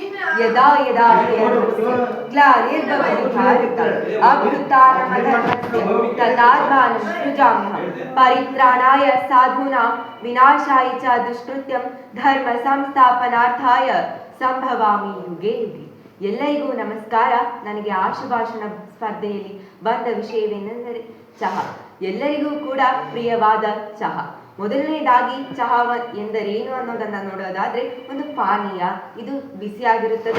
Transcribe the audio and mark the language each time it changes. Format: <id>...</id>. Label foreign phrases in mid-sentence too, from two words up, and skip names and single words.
<sa>ಯದಾ ಯದಾ ಗ್ಲಾನಿರ್ಭವತಿ ಭಾರತ ಅಭ್ಯುತ್ಥಾನಮಧರ್ಮಸ್ಯ ತದಾತ್ಮಾನಂ ಸೃಜಾಮ್ಯಹಂ ಪರಿತ್ರಾಣಾಯ ಸಾಧೂನಾಂ ವಿನಾಶಾಯ ಚ ದುಷ್ಕೃತ್ಯಂ ಧರ್ಮ ಸಂಸ್ಥಾಪನಾರ್ಥಾಯ ಸಂಭವಾಮಿ ಯುಗೆ ಯುಗೆ.</sa> <kn>ಎಲ್ಲರಿಗೂ ನಮಸ್ಕಾರ. ನನಗೆ ಆಶುಭಾಷಣ ಸ್ಪರ್ಧೆಯಲ್ಲಿ ಬಂದ ವಿಷಯವೇನೆಂದರೆ ಚಹಾ. ಎಲ್ಲರಿಗೂ ಕೂಡ ಪ್ರಿಯವಾದ ಚಹಾ. ಮೊದಲನೇದಾಗಿ ಚಹಾ ಎಂದರೇನು ಅನ್ನೋದನ್ನ ನೋಡೋದಾದ್ರೆ ಒಂದು ಪಾನೀಯ. ಇದು ಬಿಸಿಯಾಗಿರುತ್ತದೆ.</kn>